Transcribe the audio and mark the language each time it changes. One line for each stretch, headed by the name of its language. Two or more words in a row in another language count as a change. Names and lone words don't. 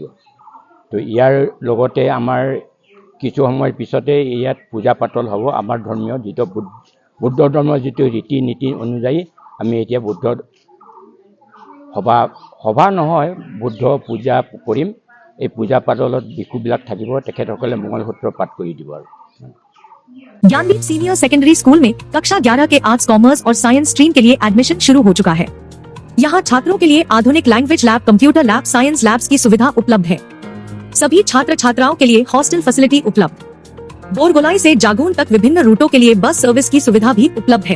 Assamese: তো ইয়াৰ লগতে আমাৰ কিছু সময়ৰ পিছতে ইয়াত পূজা পাতল হ'ব। আমাৰ ধৰ্মীয় যিটো বুদ্ধ ধৰ্মৰ যিটো ৰীতি নীতি অনুযায়ী আমি এতিয়া বুদ্ধ সভা নহয়, বুদ্ধ পূজা কৰিম। এই পূজা পাতলত বিষয়বিলাক থাকিব, তেখেতসকলে মঙ্গলসূত্ৰ পাঠ কৰি দিব। আৰু
Hindi: ज्ञानदीप सीनियर सेकेंडरी स्कूल में कक्षा 11 के आर्ट्स, कॉमर्स और साइंस स्ट्रीम के लिए एडमिशन शुरू हो चुका है। यहाँ छात्रों के लिए आधुनिक लैंग्वेज लैब, कंप्यूटर लैब, साइंस लैब्स की सुविधा उपलब्ध है। सभी छात्र छात्राओं के लिए हॉस्टल फैसिलिटी उपलब्ध। बोरगोलाई से जागून तक विभिन्न रूटों के लिए बस सर्विस की सुविधा भी उपलब्ध है।